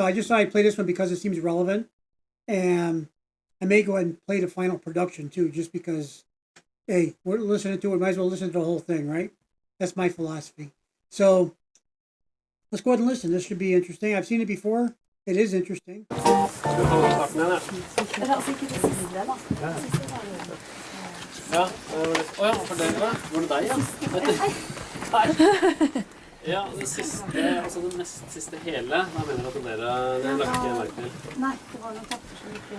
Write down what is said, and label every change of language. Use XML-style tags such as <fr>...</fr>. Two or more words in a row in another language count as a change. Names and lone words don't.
<en>I just thought I'd play this one because it seems relevant, and I may go ahead and play the final production too, just because, hey, we're listening to it, might as well listen to the whole thing, right? That's my philosophy. So let's go ahead and listen. This should be interesting. I've seen it before. It is interesting.</en> <no>Ja, for det var det deg, ja? Ja, det siste, altså det nest siste hele, hva mener du at det lagt ikke merke til? Nei, det var noen takter som ikke...</no>